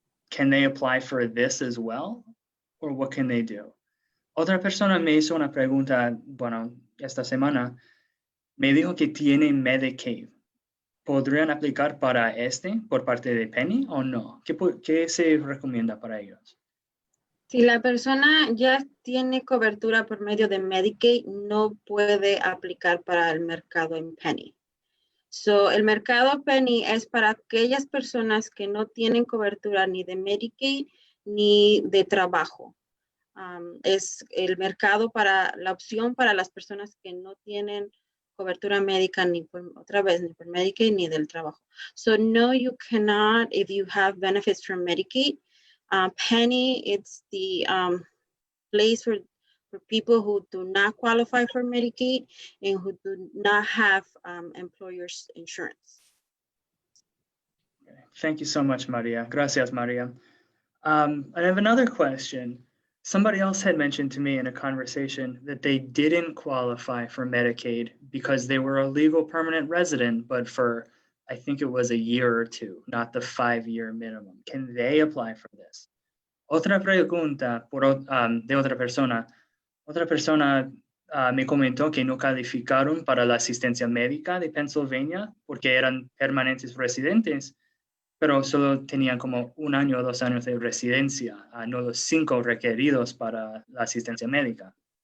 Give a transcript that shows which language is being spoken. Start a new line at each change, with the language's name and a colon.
English: Can they apply for this as well? Or what can they do?
Spanish: Otra persona me hizo una pregunta, bueno, esta semana, me dijo que tienen Medicaid. ¿Podrían aplicar para por parte de Pennie o no? ¿Qué se recomienda para ellos? Si la persona ya tiene cobertura por medio de Medicaid, no puede aplicar para el mercado en Pennie. So, el mercado Pennie es para aquellas personas que no tienen cobertura ni de Medicaid ni de trabajo. es el mercado para la opción para las personas que no tienen cobertura médica ni por Medicaid ni del trabajo.
English: So no, you cannot if you have benefits from Medicaid. Pennie, it's the place for people who do not qualify for Medicaid and who do not have employer's insurance. Thank you so much, Maria.
Spanish: Gracias, Maria.
English: I have another question. Somebody else had mentioned to me in a conversation that they didn't qualify for Medicaid because they were a legal permanent resident, but for, I think it was a year or two, not the 5-year minimum. Can they apply for this?
Spanish: Otra pregunta de otra persona. Otra persona me comentó que no calificaron para la asistencia médica de Pennsylvania porque eran permanentes residentes, pero solo tenían como 1 año o 2 años de residencia, no los 5 requeridos para la asistencia médica.